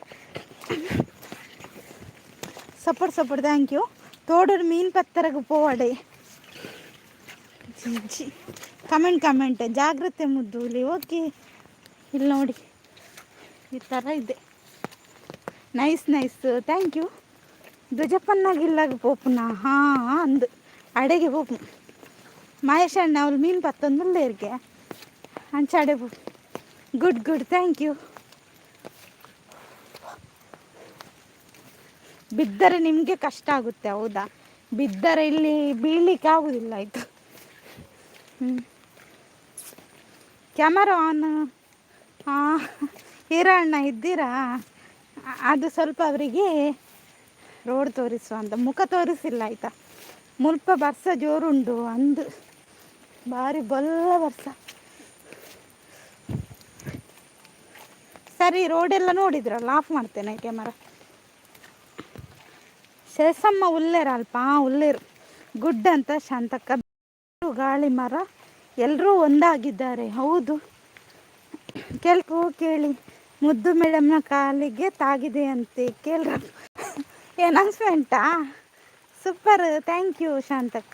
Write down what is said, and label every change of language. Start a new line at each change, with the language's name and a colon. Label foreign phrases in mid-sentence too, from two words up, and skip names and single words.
English: support thank you.
Tulu: ತೋಡೂರು ಮೀನು ಪತ್ತರಗೆ ಪೋವಡೆ. ಜಿ ಕಮೆಂಟ್ ಜಾಗ್ರತೆ ಮುದ್ದು ಹುಲಿ.
Kannada: ಓಕೆ, ಇಲ್ಲಿ ನೋಡಿ, ಈ ಥರ ಇದೆ.
English: nice thank you.
Tulu: ಧ್ವಜಪ್ಪನ್ನಾಗಿಲ್ಲಾಗ ಪೋಪುನ ಅಂದು ಅಡೆಗೆ ಪೋಪು ಮಹೇಶ್ ಅಣ್ಣ ಅವ್ರು ಮೀನು ಪತ್ತೊಂದು ಇರ್ಗೆ ಅಂಚಾಡೆ ಪೋಪು.
English: good thank you.
Kannada: ಬಿದ್ದರೆ ನಿಮಗೆ ಕಷ್ಟ ಆಗುತ್ತೆ. ಹೌದಾ, ಬಿದ್ದರೆ ಇಲ್ಲಿ ಬೀಳಲಿಕ್ಕೆ ಆಗೋದಿಲ್ಲ. ಆಯಿತು.
English: camera on.
Kannada: ಹಿರಣ್ಣ ಇದ್ದೀರಾ? ಅದು ಸ್ವಲ್ಪ ಅವರಿಗೆ ರೋಡ್ ತೋರಿಸುವ ಅಂತ, ಮುಖ ತೋರಿಸಿಲ್ಲ ಆಯಿತಾ.
Tulu: ಮುಲ್ಪ ಬರ್ಸ ಜೋರುಂಡು ಅಂದು, ಭಾರಿ ಬೊಲ್ಲ ಬರ್ಸ.
Kannada: ಸರಿ, ರೋಡೆಲ್ಲ ನೋಡಿದ್ರಲ್ಲ, ಆಫ್ ಮಾಡ್ತೇನೆ ಕ್ಯಾಮರಾ.
Tulu: ಶೇಷಮ್ಮ ಉಲ್ಲೇರ ಅಲ್ಪ, ಉಲ್ಲೇರು ಗುಡ್ ಅಂತ ಶಾಂತಕ್ಕ.
Kannada: ಗಾಳಿ ಮರ ಎಲ್ಲರೂ ಒಂದಾಗಿದ್ದಾರೆ. ಹೌದು, ಕೇಳಿ. ಮುದ್ದು ಮೇಡಮ್ನ ಕಾಲಿಗೆ ತಾಗಿದೆ ಅಂತೆ, ಕೇಳ್ರ.
English: announcement? super, thank you ಶಾಂತಕ್ಕ.